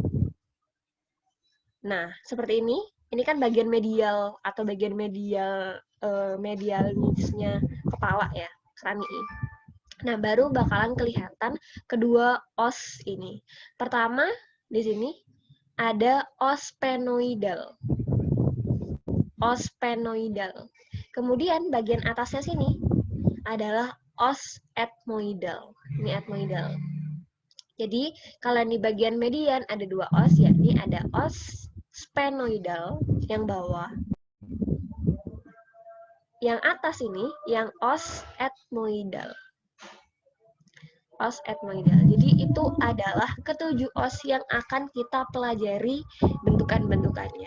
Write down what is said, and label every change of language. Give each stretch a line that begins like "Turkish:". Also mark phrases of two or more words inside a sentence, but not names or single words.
Indonesian: Nah, seperti ini kan bagian medial atau bagian medialisnya kepala ya, cranii. Nah, baru bakalan kelihatan kedua os ini. Pertama, di sini ada os sphenoidal. Os sphenoidal. Kemudian bagian atasnya sini adalah os etmoidal. Ini etmoidal. Jadi kalian di bagian median ada 2 os, yakni ada os sphenoidal yang bawah. Yang atas ini yang os etmoidal. Os etmoidal. Jadi itu adalah ketujuh os yang akan kita pelajari bentukan-bentukannya.